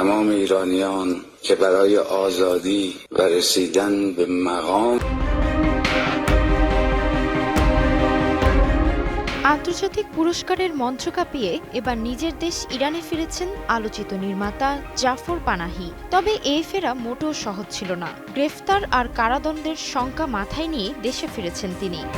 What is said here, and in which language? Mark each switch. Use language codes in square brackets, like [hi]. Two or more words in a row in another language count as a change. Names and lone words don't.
[fa] تمام ایرانیان که برای آزادی و رسیدن به مقام [bn] আন্তর্জাতিক পুরস্কারের মঞ্চ কাঁপিয়ে এবার নিজের দেশ ইরানে ফিরেছেন আলোচিত নির্মাতা জাফর পানাহি। তবে এই ফেরা মোটেও সহজ ছিল না। গ্রেফতার আর কারাদণ্ডের শঙ্কা মাথায় নিয়ে দেশে ফিরেছেন তিনি।